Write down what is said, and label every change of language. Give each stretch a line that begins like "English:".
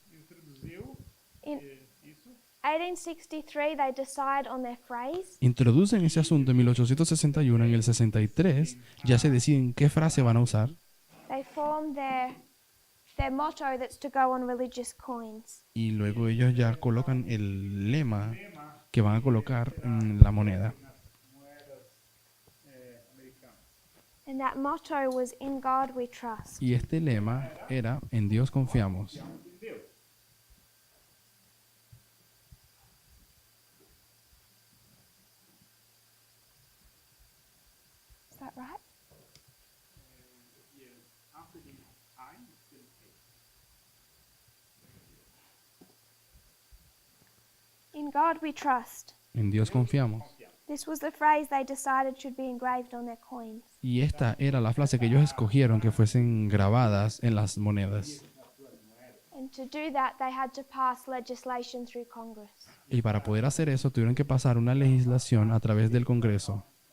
Portuguese: Introduziu
English: In
Portuguese: isso.
English: 1863, they decide on their phrase.
Spanish: introducen ese asunto en 1861. En el 63 ya se deciden qué frase van a usar
English: They form their motto that's to go on religious coins.
Spanish: y luego ellos ya colocan el lema que van a colocar en la moneda.
Portuguese: Moedas americanas.
English: And that motto was, "In God we trust."
Spanish: Y este lema era "En Dios confiamos".
Portuguese: Em Deus.
English: Is that right? After the time, still okay. In God we trust.
Spanish: En Dios confiamos.
English: This was the phrase they decided should be engraved on their coins.
Spanish: Y esta era la frase que ellos escogieron que fuesen grabadas en las monedas.
English: And to do that, they had to pass legislation through Congress.
Spanish: Y para poder hacer eso tuvieron que pasar una legislación a través del Congreso.